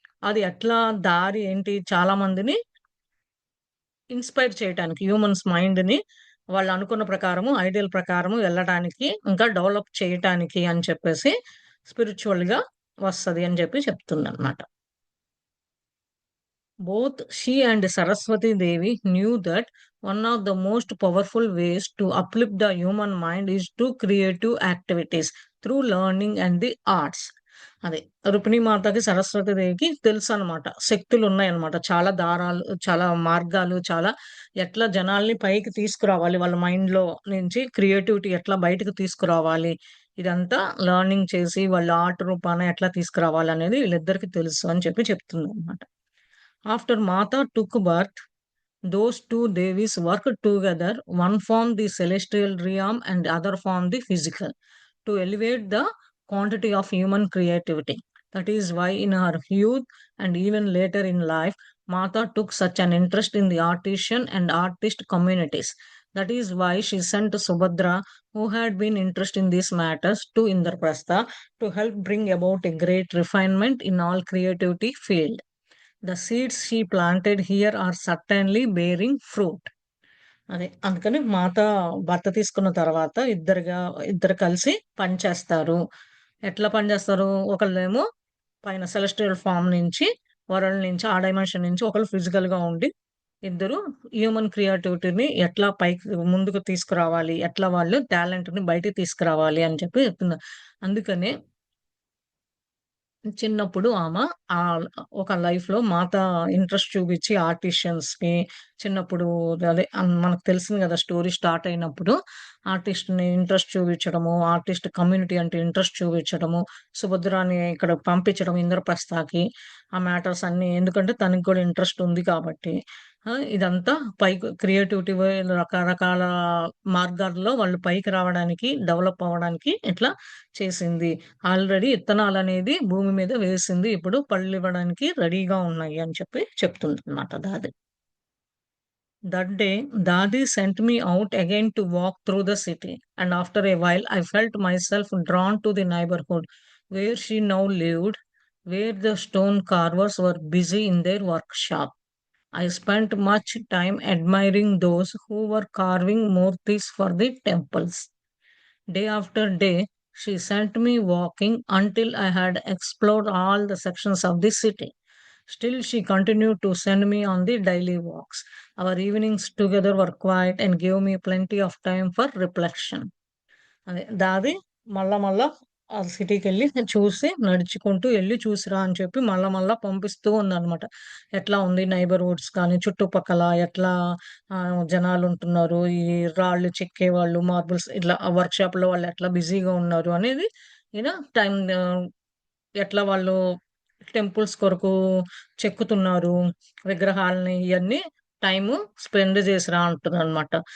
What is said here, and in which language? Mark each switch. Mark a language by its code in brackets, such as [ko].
[te] అది ఎట్లా దారి ఏంటి చాలా మందిని ఇన్‌స్పైర్ చేయటానికి హ్యూమన్స్ మైండ్‌ని వాళ్ళు అనుకున్న ప్రకారము, ఐడియల్ ప్రకారము వెళ్ళడానికి, ఇంకా డెవలప్ చేయటానికి అని చెప్పేసి స్పిరిచ్యువల్‌గా వస్తది అని చెప్పి చెప్తుందనమాట. [en] Both she and Saraswati Devi knew that one of the most powerful ways to uplift the human mind is through creative activities, through learning and the arts. [te] అదే రుక్మిణీ మాతకి, సరస్వతి దేవికి తెలుసనమాట. శక్తులున్నాయన్నమాట. చాలా దారాలు, చాలా మార్గాలు, చాలా ఎట్లా జనాల్ని పైకి తీసుకురావాలి, వాళ్ళ మైండ్‌లో నుంచి క్రియేటివిటీ ఎట్లా బయటకు తీసుకురావాలి, ఇదంతా లెర్నింగ్ చేసి, వాళ్ళ ఆర్ట్ రూపాన ఎట్లా తీసుకురావాలనేది వీళ్ళిద్దరికీ తెలుసు అని చెప్పి చెప్తుందనమాట. [en] After Mata took birth, those two Devis worked together, one formed the celestial realm and the other formed the physical, to elevate the quantity of human creativity. That is why in her youth and even later in life, Mata took such an interest in the artisan and artist communities. That is why she sent Subhadra, who had been interested in these matters, to Indraprastha to help bring about a great refinement in all creativity field. The seeds she planted here are certainly bearing fruit. [te] అదే. అందుకని మాత భర్త తీసుకున్న తర్వాత ఇద్దరు కలిసి పని చేస్తారు. ఎట్లా పని చేస్తారు? ఒకళ్ళేమో పైన సెలెస్టియల్ ఫార్మ్ నుంచి, వరల్డ్ నుంచి, ఆ డైమెన్షన్ నుంచి ఒకళ్ళు ఫిజికల్‌గా ఉండి, ఇద్దరు హ్యూమన్ క్రియేటివిటీని ఎట్లా పైకి ముందుకు తీసుకురావాలి, ఎట్లా వాళ్ళు టాలెంట్‌ని బయటికి తీసుకురావాలి అని చెప్పి చెప్తున్నారు. అందుకనే చిన్నప్పుడు ఆహ్, ఒక లైఫ్‌లో మాత ఇంట్రెస్ట్ చూపిచ్చి ఆర్టిషియన్స్‌కి చిన్నప్పుడు అదే మనకు తెలిసింది గదా! స్టోరీ స్టార్ట్ అయినప్పుడు ఆర్టిస్ట్‌ని ఇంట్రెస్ట్ చూపించడము, ఆర్టిస్ట్ కమ్యూనిటీ అంటే ఇంట్రెస్ట్ చూపించడము, సుభద్రాని ఇక్కడ పంపించడం ఇంద్రప్రస్థకి. ఆ మ్యాటర్స్ అన్నీ ఎందుకంటే తనకి కూడా ఇంట్రెస్ట్ ఉంది కాబట్టి. ఇదంతా పైకి క్రియేటివిటీ రకరకాల మార్గాల్లో వాళ్ళు పైకి రావడానికి, డెవలప్ అవ్వడానికి ఇట్లా చేసింది. ఆల్రెడీ ఇత్తనాలనేది భూమి మీద వేసింది. ఇప్పుడు పళ్ళివ్వడానికి రెడీగా ఉన్నాయి అని చెప్పి చెప్తుందనమాట దాది. [en] That day, Dadi sent me out again to walk through the city, and after a while, I felt myself drawn to the neighborhood where she now lived, where the stone carvers were busy in their workshop. I spent much time admiring those who were carving murtis for the temples. Day after day, she sent me walking until I had explored all the sections of the city. Still, she continued to send me on the daily walks. Our evenings together were quiet and gave me plenty of time for reflection. [te] అదే దాది మళ్ళా ఆ సిటీకెళ్ళి చూసి నడుచుకుంటూ ఎళ్లి చూసిరా అని చెప్పి మళ్ళా మళ్ళా పంపిస్తూ ఉందనమాట. ఎట్లా ఉంది నైబర్‌హుడ్స్ కానీ, చుట్టుపక్కల ఎట్లా జనాలుంటున్నారు, ఈ రాళ్ళు చెక్కేవాళ్ళు, మార్బుల్స్ ఇట్లా వర్క్‌షాప్‌లో వాళ్ళు ఎట్లా బిజీగా ఉన్నారు అనేది ఈయన టైమ్ ఎట్లా వాళ్ళు టెంపుల్స్ కొరకు చెక్కుతున్నారు, విగ్రహాలని ఇయన్నీ టైము స్పెండ్ చేసిరా అంటున్నానమాట.